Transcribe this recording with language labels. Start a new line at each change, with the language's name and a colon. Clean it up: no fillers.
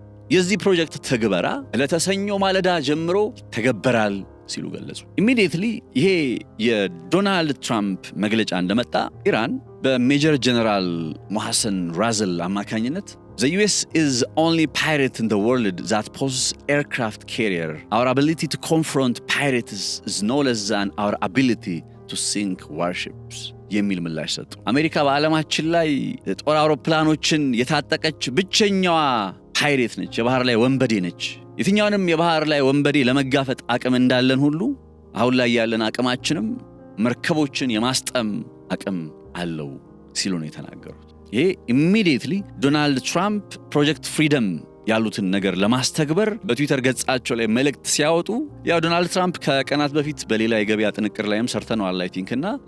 Amharic: የዚህ ፕሮጀክት ትግበራ ለተሰኞ ማለዳ ጀምሮ ተገበራል ሲሉ ገለጹ። ኢሚዲየትሊ ይሄ የዶናልድ ትራምፕ መግለጫ እንደመጣ ኢራን በሜጀር ጀነራል ሞሐሰን ራዝል አማካኝነት
English: The US is the only pirate in the world that possesses aircraft carrier. Our ability to confront pirates is no less than our ability to sink warships.
Amharic: የሚል ምላሽ ሰጡ። አሜሪካ በዓለማችን ላይ ጦር አውሮፕላኖችን የታጠቀች ብቸኛዋ ፓይሬት ነች፣ የባህር ላይ ወንበዴ ነች። የትኛውንም የባህር ላይ ወንበዴ ለመጋፈጥ አቅም እንዳለን ሁሉ አሁን ላይ ያለን አቅማችንም መርከቦችን የማስጠም አቅም አለው ሲሉ ነው የተናገሩት። ይሄ ኢሚዲየትሊ ዶናልድ ትራምፕ ፕሮጀክት ፍሪደም ያሉትን ነገር ለማስተግበር በትዊተር ገጻቸው ላይ መልእክት ሲያወጡ ያው ዶናልድ ትራምፕ ከቀናት በፊት በሌላ የገበያ ጥንቅር ላይም ሰርተነዋል
English: አይ ቲንክ
Amharic: እና